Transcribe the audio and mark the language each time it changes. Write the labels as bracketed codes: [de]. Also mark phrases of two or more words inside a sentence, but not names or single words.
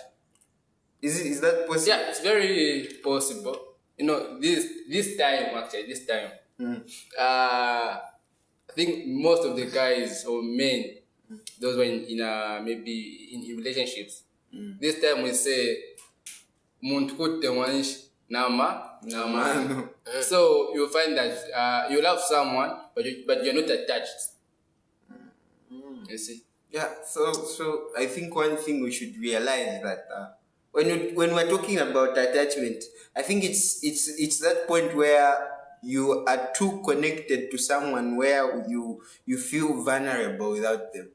[en] Is that possible? Yeah, it's very possible. This time, I think most of the guys or men, those were maybe in relationships. This time we say, "Muntukute wanish nama." So you'll find that you love someone, but you're not attached. You see? Yeah. So I think one thing we should realize that when we're talking about attachment, I think it's that point where you are too connected to someone where you feel vulnerable without them.